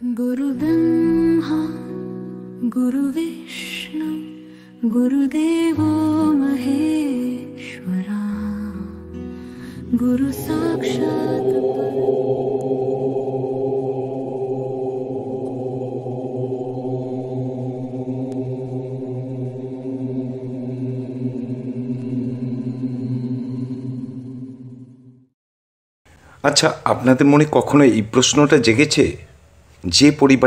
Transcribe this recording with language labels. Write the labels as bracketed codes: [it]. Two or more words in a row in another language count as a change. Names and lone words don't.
[sa] गुरु ब्रह्मा गुरु विष्णु गुरुदेवो महेश्वरा गुरु साक्षात् [bn] আচ্ছা, আপনাদের মনে কখনো এই প্রশ্নটা জেগেছে, যে পরিবারে